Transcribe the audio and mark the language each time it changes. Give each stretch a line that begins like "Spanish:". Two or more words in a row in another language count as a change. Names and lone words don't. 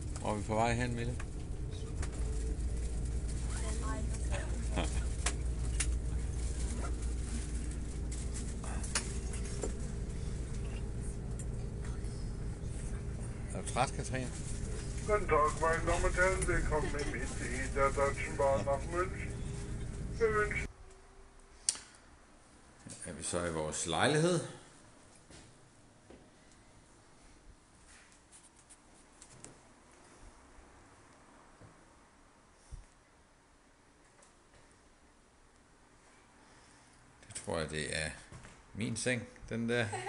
Danish: Hvor er vi på vej hen, Mille? Er du træt, Katrine?
German: Guten Tag, meine Damen und Herren, willkommen im ICE der Deutschen Bahn nach München. Wir wünschen
Danish: Er vi så i vores lejlighed? Det tror jeg, det er min seng, den der.